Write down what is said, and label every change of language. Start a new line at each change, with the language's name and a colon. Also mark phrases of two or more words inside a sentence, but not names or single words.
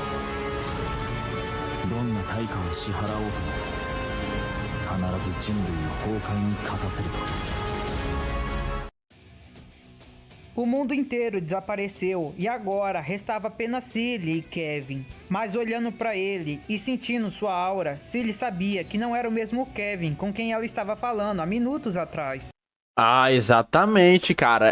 Japanese: どんな対価を支払おうとも必ず人類を崩壊に勝たせると。
Portuguese: O mundo inteiro desapareceu e agora restava apenas Cilly e Kevin. Mas olhando pra ele e sentindo sua aura, Cilly sabia que não era o mesmo Kevin com quem ela estava falando há minutos atrás. Ah, exatamente, cara.